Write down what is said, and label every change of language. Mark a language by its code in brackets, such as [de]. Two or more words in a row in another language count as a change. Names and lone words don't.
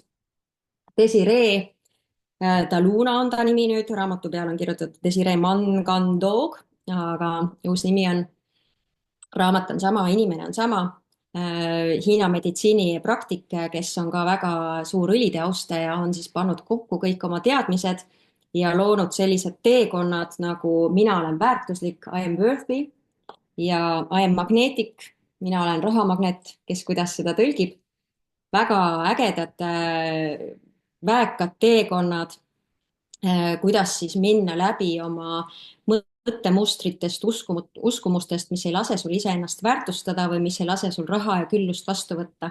[et] Desiree Daluna on ta nimi nüüd, raamatu peal on kirjutatud Desiree Mangandog, aga uus nimi on, raamat on sama, inimene on sama. Hiina meditsiinipraktik, kes on ka väga suur õlide austaja, on siis pannud kokku kõik oma teadmised ja loonud sellised teekonnad nagu mina olen väärtuslik, [en] I am worthy ja I am magnetic, [et] mina olen rahamagnet, kes kuidas seda tõlgib. Väga ägedad väekad teekonnad, kuidas siis minna läbi oma mõttemustritest, uskumustest, mis ei lase sul iseennast väärtustada või mis ei lase sul raha ja küllust vastu võtta.